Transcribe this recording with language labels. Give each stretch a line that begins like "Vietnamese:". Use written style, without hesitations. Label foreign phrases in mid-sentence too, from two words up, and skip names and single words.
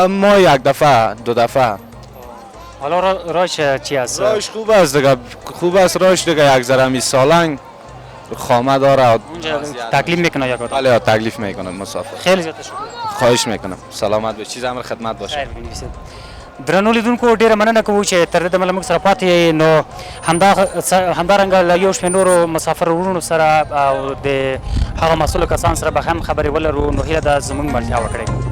Persian: با ما یک دفعه دو دفعه. حالا راهش چی است؟ راهش خوب است دیگه، خوب است راهش دیگه. یک ذره می سالنگ خامه داره. اونجا تکلیف میکنه یا کدام؟ بله تکلیف میکنه مسافر. خیلی زیاد تشکر. خواهش میکنم. سلامت باش. چیز امر خدمت باشه. خیر بنویسید.
Pashto: درنو لیدونکو ډیره مننه کوو چې تر دې دمه له موږ سره پاتې یې. نو همدارنګه له یو شمېر نورو مسافر وروڼو سره او د هغه مسؤلو کسانو سره به هم خبرې ولرو. نو هیله ده زموږ ملتیا وکړئ.